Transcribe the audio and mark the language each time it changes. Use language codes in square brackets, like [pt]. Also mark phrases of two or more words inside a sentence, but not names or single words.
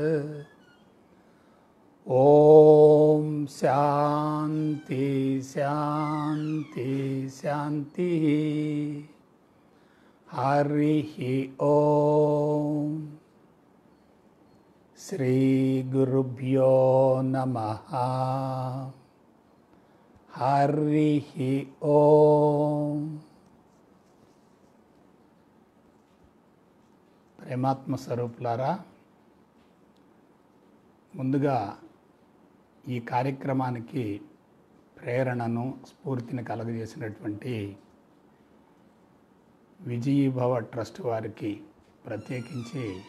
[sa] ओम शांति शांति शांति। हरि ओम। श्री गुरुभ्यो नमः। हरि ओम। [te] ప్రేమాత్మ స్వరూపులారా, ముందుగా ఈ కార్యక్రమానికి ప్రేరణను స్ఫూర్తిని కలుగజేసినటువంటి విజయీభవ ట్రస్ట్ వారికి ప్రత్యేకించి